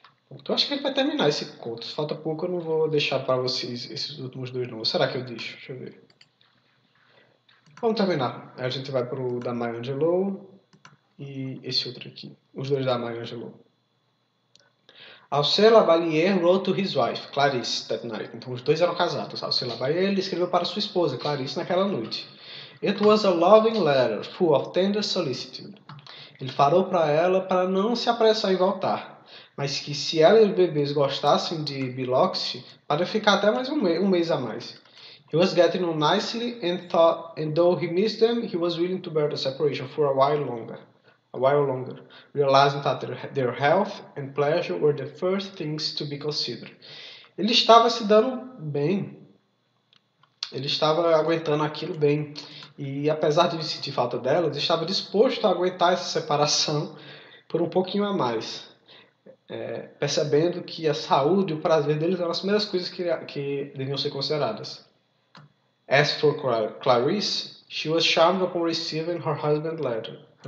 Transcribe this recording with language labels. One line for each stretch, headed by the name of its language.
Portuguese: Então acho que a gente vai terminar esse conto. Se falta pouco, eu não vou deixar para vocês esses últimos dois não. Ou será que eu deixo? Deixa eu ver. Vamos terminar. Aí a gente vai pro da Maya Angelou e esse outro aqui. Os dois da Maya Angelou.
English: Alcée Lavalier wrote to his wife, Clarice, that night.
Portuguese: Então os dois eram casados. Alcée Lavalier ele escreveu para sua esposa, Clarice, naquela noite.
English: It was a loving letter, full of tender solicitude.
Portuguese: Ele falou para ela para não se apressar em voltar, mas que se ela e os bebês gostassem de Biloxi, para ficar até mais um mês a mais.
English: He was getting on nicely and though he missed them, he was willing to bear the separation for a while longer, realizing that their health and pleasure were the first things to be considered.
Portuguese: Ele estava se dando bem, ele estava aguentando aquilo bem. E apesar de sentir falta delas, estava disposto a aguentar essa separação por um pouquinho a mais. Percebendo que a saúde e o prazer deles eram as primeiras coisas que deviam ser consideradas.
English: As for Clarice, she was charmed upon receiving her husband's letter.